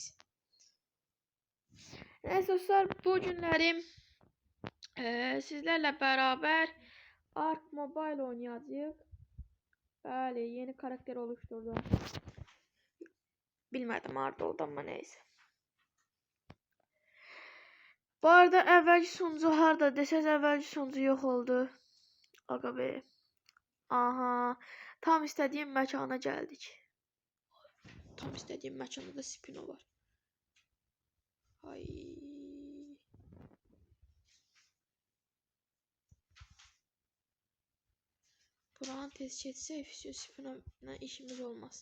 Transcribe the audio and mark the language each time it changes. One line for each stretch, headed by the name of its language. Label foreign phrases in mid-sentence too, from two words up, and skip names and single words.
Turkish: Neyse dostlar, bu günlerim sizlerle beraber Ark Mobile oynayacağız.
Azerbaijani: Bəli,
Turkish: yeni karakter oluşturdum.
Azerbaijani: Bilmədim harda oldu ama neyse. Bu arada əvvəlki sonucu harda desəz, əvvəlki sonucu yox oldu. Aga be. Aha. Tam istədiyim məkana gəldik. Tam istədiyim məkanda da Spino var. Ay. Buranı tez keçsək, Spino'la işimiz olmaz.